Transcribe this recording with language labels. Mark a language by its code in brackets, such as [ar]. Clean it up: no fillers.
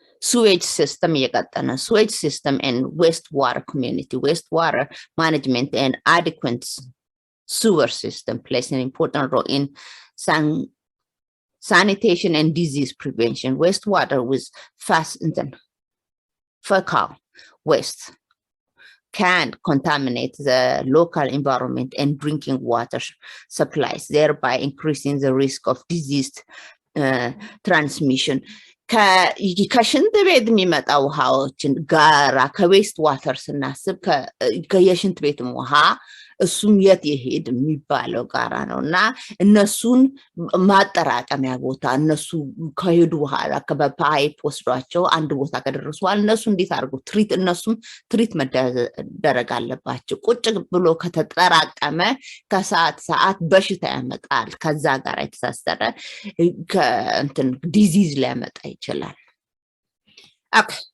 [en] sewage system [am] የቀጠነ [en] sewage system and wastewater community wastewater management and adequate sewer system plays an important role in sanitation and disease prevention. Wastewater with fecal waste can contaminate the local environment and drinking water supplies, thereby increasing the risk of disease transmission. [am] ከሽንት ቤት የሚመጣ ውሃዎችን ጋራ ከዌስት ዋተር ስናስብ ከየሽንት ቤትም ውሃ እሱም የት ይሄድ የሚባለው ጋራ ነውና እነሱን ማጠራቀሚያ ቦታ እነሱ ከሄዱ በኋላ በፓይፕ ወስዷቸው አንድ ቦታ ከደረሱ በኋላ እነሱ እንዴት አድርገው እነሱም ትሪት መደረግ አለባቸው። ቁጭ ብሎ ከተጠራቀመ ከሰዓት በሽታ ያመጣል። ከዛ ጋር የተሳሰረ ከእንትን ዲዚዝ ሊያመጣ ይችላል። ኦኬ